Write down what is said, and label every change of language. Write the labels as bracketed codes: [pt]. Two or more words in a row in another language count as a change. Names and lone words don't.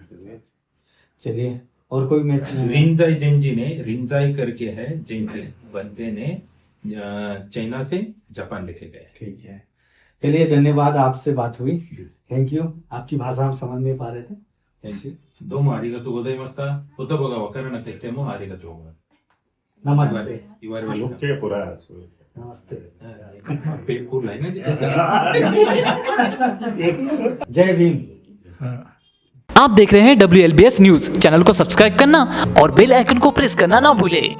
[hi] चलिए और कोई मैं रिंजाई जेंजी ने, रिंजाई करके है जेंजी बंदे ने चाइना से जापान लेके गए। ठीक है, चलिए धन्यवाद, आपसे बात हुई, [en] thank you. [hi] आपकी भाषा हम समझ नहीं पा रहे थे, [en] thank you. [ja] どうもありがとうございました。言葉がわからなくてもありがとうございます。 [hi] नमस्ते। [en] You are welcome. [hi] Look के पूरा नमस्ते। पेट फूल है ना जी कैसे? जय भीम। हाँ। आप देख रहे हैं WLBS न्यूज। चैनल को सब्सक्राइब करना और [en] bell icon [hi] को प्रेस करना ना भूलें।